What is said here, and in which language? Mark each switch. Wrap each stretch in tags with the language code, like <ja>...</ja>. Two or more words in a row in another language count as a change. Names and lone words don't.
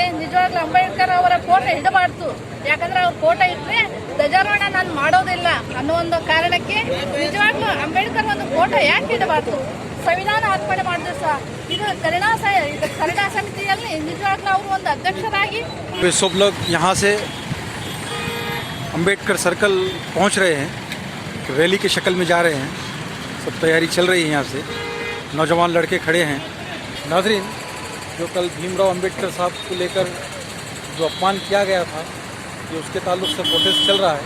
<kn>ನಿಜವಾಗ್ಲೂ ಅಂಬೇಡ್ಕರ್ ಅವರ ಫೋಟೋ ಇಡಬಾರ್ದು, ಯಾಕಂದ್ರೆ ಅವ್ರ ಫೋಟೋ ಇಟ್ಟರೆ ಧ್ವಜಾರೋಹಣ ನಾನು ಮಾಡೋದಿಲ್ಲ ಅನ್ನೋ ಒಂದು ಕಾರಣಕ್ಕೆ ನಿಜವಾಗ್ಲೂ ಅಂಬೇಡ್ಕರ್ ಒಂದು ಫೋಟೋ ಯಾಕೆ ಇಡಬಾರ್ದು? ಸಂವಿಧಾನ ಅರ್ಪಣೆ ಮಾಡಿದ್ರು ಸಹ ಇದು ಕನ್ನಡ ಸಮಿತಿಯಲ್ಲಿ ನಿಜವಾಗ್ಲೂ ಅವರು ಒಂದು ಅಧ್ಯಕ್ಷರಾಗಿ</kn> <hi>वे सब लोग यहाँ से अंबेडकर सर्कल पहुँच रहे हैं, रैली की शक्ल में जा रहे हैं। सब तैयारी चल रही है यहाँ से, नौजवान लड़के खड़े हैं। नाज़रीन, जो कल भीमराव अंबेडकर साहब को लेकर जो अपमान किया गया था, ये उसके ताल्लुक से प्रोटेस्ट चल रहा है।</hi>